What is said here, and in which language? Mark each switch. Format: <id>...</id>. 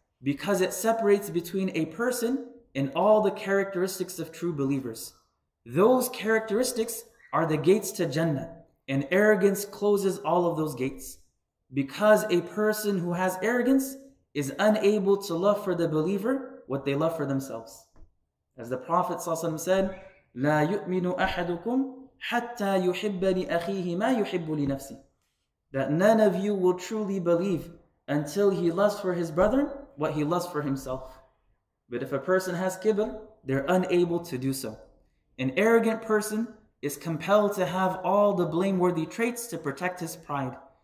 <en>because it separates between a person and all the characteristics of true believers. Those characteristics are the gates to Jannah, and arrogance closes all of those gates. Because a person who has arrogance is unable to love for the believer what they love for themselves. As the Prophet ﷺ said,</en> <ar>لا يؤمن أحدكم حتى يحب لأخيه ما يحب لنفسه.</ar> <en>That none of you will truly believe until he loves for his brother what he loves for himself. But if a person has kibr, they're unable to do so. An arrogant person is compelled to have all the blameworthy traits to protect his pride.</en>